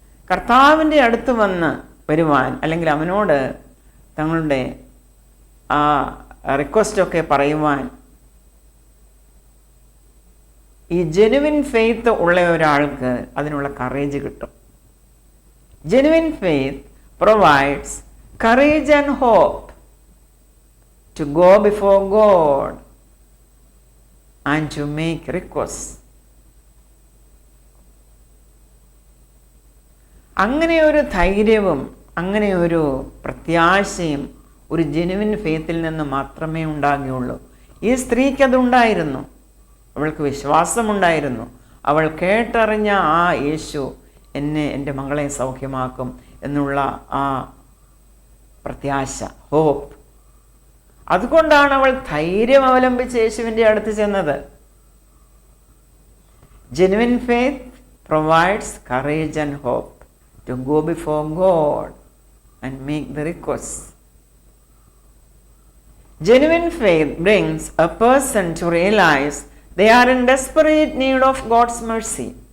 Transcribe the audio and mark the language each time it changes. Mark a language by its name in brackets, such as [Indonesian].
[Malayalam] കർത്താവിൻ്റെ അടുത്ത് വരുവാൻ, അല്ലെങ്കിൽ അവനോട് തങ്ങളുടെ ആ റിക്വസ്റ്റൊക്കെ പറയുവാൻ ഈ [English] genuine faith [Malayalam] ഉള്ള ഒരാൾക്ക് അതിനുള്ള കറേജ് കിട്ടും. [English] Genuine faith provides courage and hope to go before God and to make requests. [Malayalam] അങ്ങനെ ഒരു ധൈര്യവും അങ്ങനെ ഒരു പ്രത്യാശയും ഒരു ജെനുവിൻ ഫെയ്ത്തിൽ നിന്ന് മാത്രമേ ഉണ്ടാകുകയുള്ളൂ. ഈ സ്ത്രീക്ക് അതുണ്ടായിരുന്നു. അവൾക്ക് വിശ്വാസമുണ്ടായിരുന്നു. അവൾ കേട്ടറിഞ്ഞ ആ യേശു എൻ്റെ മകളെ സൗഖ്യമാക്കും എന്നുള്ള ആ പ്രത്യാശ, ഹോപ്പ്. അതുകൊണ്ടാണ് അവൾ ധൈര്യം അവലംബിച്ച് യേശുവിൻ്റെ അടുത്ത് ചെന്നത്. [English] Genuine faith provides courage and hope to go before God and make the request. Genuine faith brings a person to realize they are in desperate need of God's mercy.